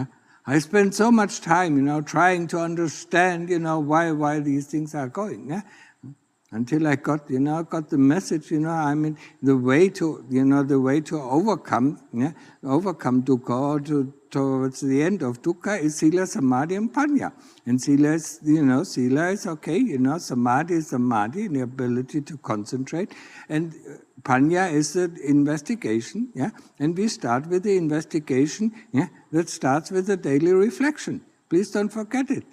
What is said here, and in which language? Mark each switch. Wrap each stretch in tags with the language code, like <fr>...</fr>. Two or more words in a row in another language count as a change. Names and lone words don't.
<en>I spent so much time, trying to understand, why these things are going, yeah? Until I got the message, I mean, the way to overcome, dukkha, or towards the end of dukkha is sila, samadhi, and panya. And sila is, sila is okay, samadhi is samadhi, the ability to concentrate, and panya is the investigation, yeah. And we start with the investigation, yeah, that starts with the daily reflection. Please don't forget it.</en>